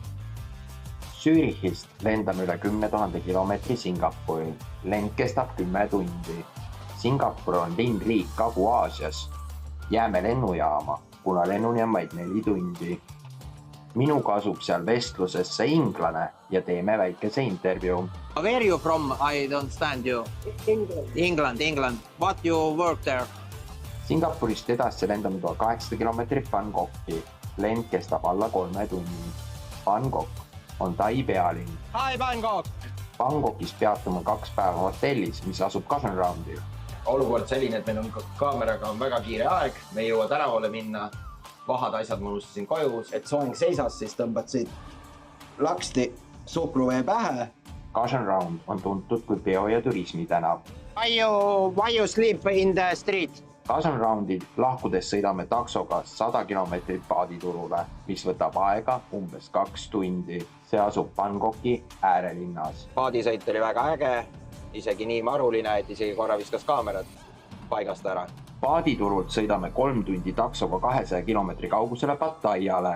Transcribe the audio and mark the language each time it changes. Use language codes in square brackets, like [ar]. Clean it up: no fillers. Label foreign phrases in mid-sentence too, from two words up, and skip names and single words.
[et] Zürichist lendame üle 10 000 kilomeetri Singapuri. Lend kestab 10 tundi. Singapur on linnriik Kagu-Aasias. Jääme lennujaama, kuna lennuni on vaid 4 tundi. Minuga asub seal vestlusesse inglane ja teeme väikese intervjuu. [en] Where are you from? I don't understand you. England. What you work there? [et] Singapurist edasi lendame 1800 kilomeetrit Bangkoki. Lend kestab alla 3 tunni. Bangkok on Tai pealinn. [en] Hi Bangkok! [et] Bangkokis peatume 2 päeva hotellis, mis asub Cushion Roundil. Olukord selline, et meil on kaameraga on väga kiire aeg, me ei jõua tänavale minna, pahad asjad ma unustasin koju. Et soeng seisas, siis tõmbad siit laksti suhkruvee pähe. Cushion Round on tuntud kui peo- ja turismitänav. [en] Why you sleep in the street? [et] Cushion Roundil lahkudes sõidame taksoga 100 kilomeetrit paaditurule, mis võtab aega umbes 2 tundi. See asub Bangkoki äärelinnas. Paadisõit oli väga äge, isegi nii maruline, et isegi korra viskas kaamerad paigast ära. Paaditurult sõidame 3 tundi taksoga 200 kilomeetri kaugusele Pattayale.